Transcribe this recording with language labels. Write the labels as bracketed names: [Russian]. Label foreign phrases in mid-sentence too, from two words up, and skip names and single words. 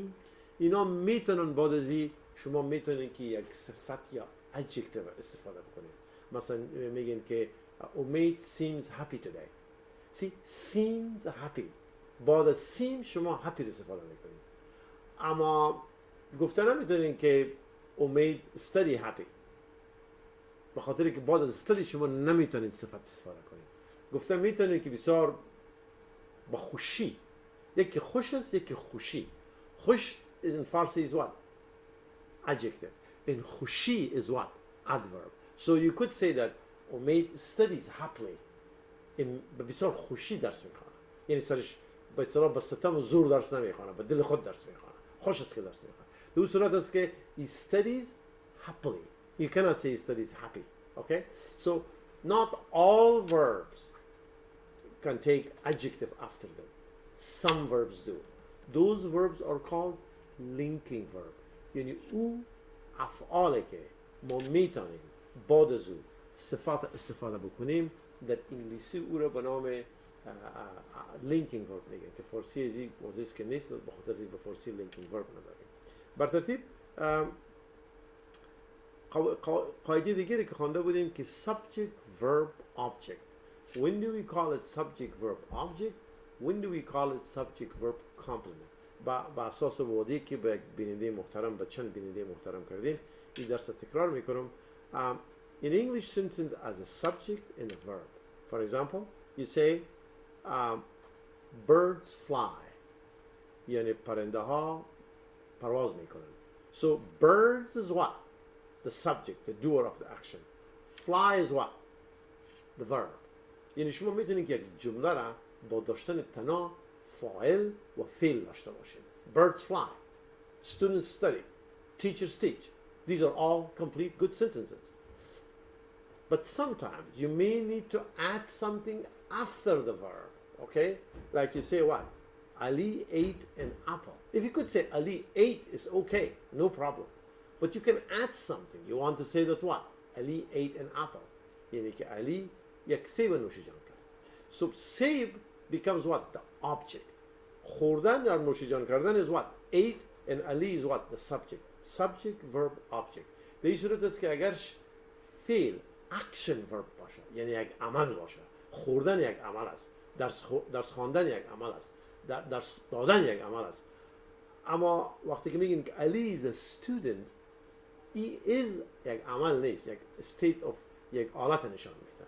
[Persian] اینا میتونن بعد از این شما میتونین که یک صفت یا adjective استفاده بکنید. مثلا میگن که امید [English] seems happy today. See, seems happy. [Persian] بعد از seem شما happy استفاده میکنید. اما گفتن نمیتونین که امید [English] study happy. [Persian] به خاطر که بعد از study شما نمیتونید صفت استفاده کنید. گفتن میتونین که بسیار با خوشی. یکی خوش است، یکی خوشی. خوش [English] in Farsi is what? Adjective. In خوشی is what? Adverb. So you could say that Umaid studies happily. [Persian] In بسیار خوشی درس میخوانه. یعنی سرش به اصطلاح با ستم و زور درس نمیخوانه، با دل خود درس میخوانه. خوش است که درس میخوانه. به اون صورت است که [English] he studies happily. You cannot say he studies happy. Okay? So not all verbs can take adjective after them. Some verbs do. Those verbs are called linking verb. [Persian] یعنی او افعالی که ما میتونیم بعد از او صفات استفاده بکنیم در انگلیسی او را به نام [English] linking verb [Persian] میگن که فارسی ازی موضوعی که نیست، به خاطر به فارسی [English] linking verb [Persian] نداریم. بر ترتیب قاعده دیگری که خوانده بودیم که [English] subject verb object. When do we call it subject verb object? When do we call it subject verb complement? [Persian] با اساس وعده که به بیننده محترم به چند بیننده محترم کردیم این درس تکرار میکنم. [English] In English sentence as a subject and a verb. For example, you say birds fly. [Persian] یعنی پرنده ها پرواز میکنن. [English] So birds is what? The subject, the doer of the action. Fly is what? The verb. یعنی شما میتونید که یک جمله را با داشتن تنها فاعل و فعل داشته باشید. Birds fly. Students study. Teachers teach. These are all complete good sentences. But sometimes you may need to add something after the verb. Okay? Like you say what? Ali ate an apple. If you could say Ali ate is okay. No problem. But you can add something. You want to say that what? Ali ate an apple. [Persian] یعنی که علی یک سیب نوشیجان کرد. [English] So سیب becomes what? The object. [Persian] خوردن یا نوشیجان کردن [English] is what? Ate and Ali is what? The subject. Subject, verb, object. [Persian] به این صورت است که اگر فعل [English] action verb [Persian] باشه یعنی یک عمل باشه، خوردن یک عمل است، درس خواندن یک عمل است، درس دادن یک عمل است. اما وقتی که میگیم که [English] Ali is a student he is [Persian] یک عمل نیست، یک [English] state of [Persian] یک حالت نشان میده.